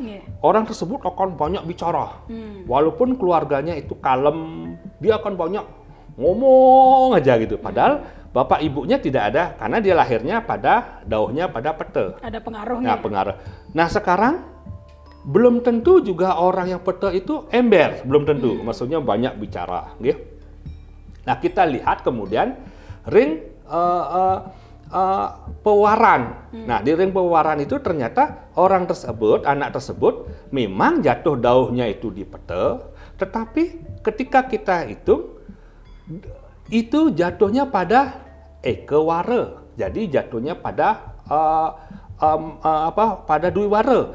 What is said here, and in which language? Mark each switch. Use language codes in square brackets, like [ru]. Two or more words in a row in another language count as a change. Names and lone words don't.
[id] Orang tersebut akan banyak bicara. Walaupun keluarganya itu kalem, dia akan banyak ngomong aja gitu. Padahal bapak ibunya tidak ada karena dia lahirnya pada dauhnya pada pete. Ada pengaruhnya. Nah, pengaruh. Nah, sekarang belum tentu juga orang yang pete itu ember, belum tentu. Maksudnya banyak bicara, gitu. Nah, kita lihat kemudian ring pewaran. Nah, di ring pewaran itu ternyata orang tersebut, anak tersebut memang jatuh dauhnya itu di pete, tetapi ketika kita hitung itu jatuhnya pada ekewara. Jadi jatuhnya pada pada duiwara.